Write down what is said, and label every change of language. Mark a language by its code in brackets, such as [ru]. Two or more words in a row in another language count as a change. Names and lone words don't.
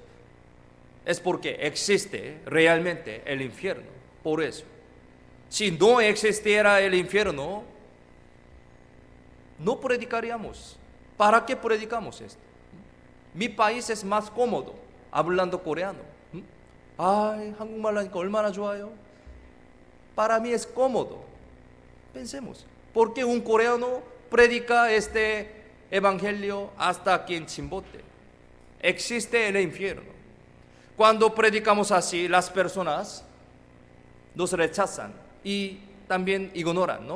[es] Es porque existe realmente el infierno, por eso. Si no existiera el infierno, no predicaríamos. ¿Para qué predicamos esto? Mi país es más cómodo hablando coreano. ay, [ko] 한국말 하니까 얼마나 좋아요. [es] Para mí es cómodo. Pensemos, ¿por qué un coreano predica este evangelio hasta aquí en Chimbote? Existe el infierno. Cuando predicamos así, las personas nos rechazan y también ignoran, ¿no?